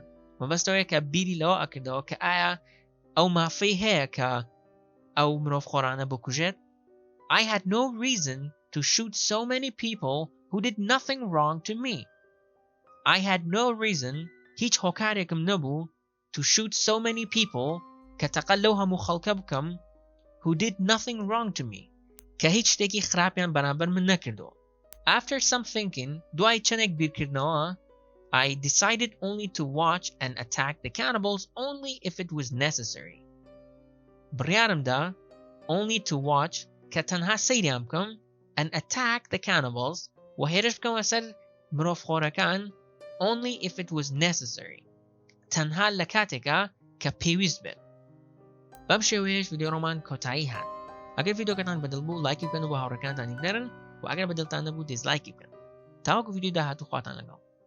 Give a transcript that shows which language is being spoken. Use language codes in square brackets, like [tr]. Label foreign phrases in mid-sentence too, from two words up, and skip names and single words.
[ckb] مەبەستەوەیە کە بیری لەوە ئەکردەوە کە ئایا ئەو مافەی هەیە کە ئەو مرۆڤخۆرانە بکوژێت. [en] I had no reason to shoot so many people who did nothing wrong to me. I had no reason [ckb] هیچ هۆکارێکم نەبوو [en] to shoot so many people [ckb] کە تەقەل لەو هەموو خەڵکە بکەم [en] who did nothing wrong to me [ckb] کە هیچ شتێکی خراپیان بەرامبەر من نەکردەوە. [en] After some thinking, [ckb] دوای چەندێک بیرکردنەوە, [en] I decided only to watch and attack the cannibals only if it was necessary. بڕیارمدا only to watch [ckb] کە تەنها سەیریان بکەم [en] and attack the cannibals [ckb] و هێرش بکەمە سەر مرۆڤخۆرەکان [en] only if it was necessary. [ckb] تەنها لە کاتێکە کە پێویست بێت. بەم شێوەیەش ڤیدیۆڕۆمان کۆتایی هات. ئەگەر ڤیدیۆکەتان بەدڵ بوو لایکی بکەن و بە هاوڕێکانتان بنێرن و ئەگەر بەدڵتان نەبوو دیزلایکی بکەن. تاوەکو ڤیدیۆ داهاتوو خواتان لەگەڵ.